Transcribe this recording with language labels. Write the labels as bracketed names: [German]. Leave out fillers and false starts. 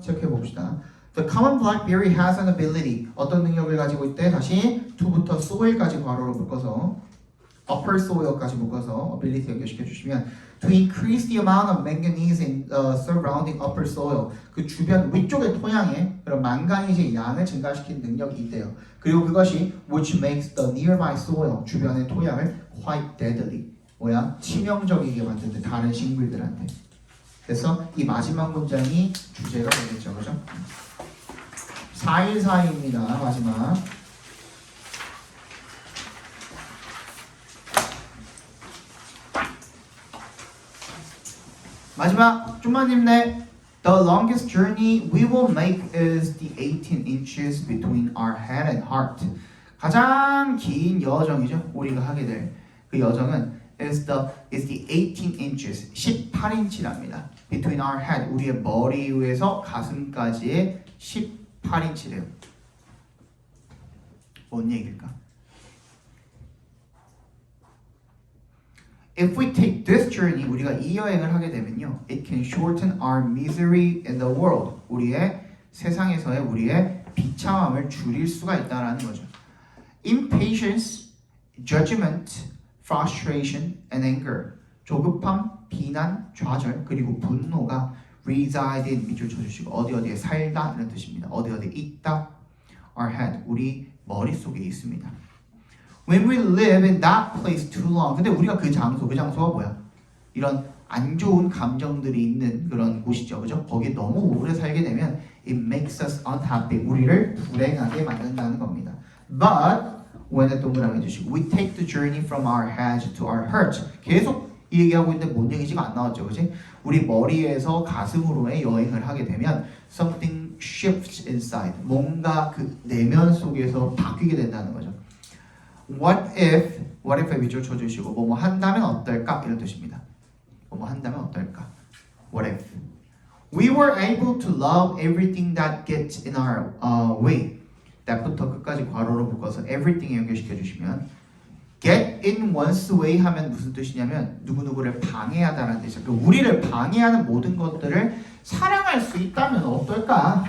[Korean] 체크해 봅시다. [English] The common blackberry has an ability. [Korean] 어떤 능력을 가지고 있대? 다시 to부터 soil까지 괄호로 묶어서 upper soil까지 묶어서 ability 연결시켜 주시면 [English] to increase the amount of manganese in surrounding upper soil. [Korean] 그 주변 위쪽의 토양에 그런 망가니즈의 양을 증가시키는 능력이 있대요. 그리고 그것이 [English] which makes the nearby soil [Korean] 주변의 토양을 [English] quite deadly. [Korean] 뭐야? 치명적이게 만드는데 다른 식물들한테. 그래서 이 마지막 문장이 주제가 되겠죠. 그죠? 414입니다. 마지막. 마지막 좀만 힘내. [English] The longest journey we will make is the 18 inches between our head and heart. [Korean] 가장 긴 여정이죠. 우리가 하게 될 그 여정은 [English] is the 18 inches [Korean] 18인치랍니다. [English] Between our head [Korean] 우리의 머리 위에서 가슴까지의 18인치래요. 뭔 얘기일까? [English] If we take this journey, [Korean] 우리가 이 여행을 하게 되면요, [English] it can shorten our misery in the world. [Korean] 우리의 세상에서의 우리의 비참함을 줄일 수가 있다라는 거죠. [English] Impatience, judgment, frustration, and anger. [Korean] 조급함, 비난, 좌절, 그리고 분노가 [English] reside in [Korean] 밑줄 쳐주시고 어디에 살다 이런 뜻입니다. 어디에 있다. [English] Our head, [Korean] 우리 머릿속에 있습니다. [English] When we live in that place too long. [Korean] 근데 우리가 그 장소가 뭐야? 이런 안 좋은 감정들이 있는 그런 곳이죠. 그죠? 거기에 너무 오래 살게 되면 [English] it makes us unhappy. [Korean] 우리를 불행하게 만든다는 겁니다. [English] But when [Korean] 동그라미 해주시고 [English] we take the journey from our head to our heart. [Korean] 계속 이 얘기하고 있는데 뭔 얘기지가 안 나왔죠. 그지? 우리 머리에서 가슴으로의 여행을 하게 되면 [English] something shifts inside. [Korean] 뭔가 그 내면 속에서 바뀌게 된다는 거죠. What what if에 밑줄 쳐주시고 뭐뭐 한다면 어떨까 이런 뜻입니다. 뭐뭐 한다면 어떨까? What if? [English] We were able to love everything that gets in our way. [Korean] that부터 끝까지 괄호로 묶어서 everything에 연결시켜 주시면 get in one's way 하면 무슨 뜻이냐면 누구누구를 방해하다라는 뜻이죠. 그 우리를 방해하는 모든 것들을 사랑할 수 있다면 어떨까?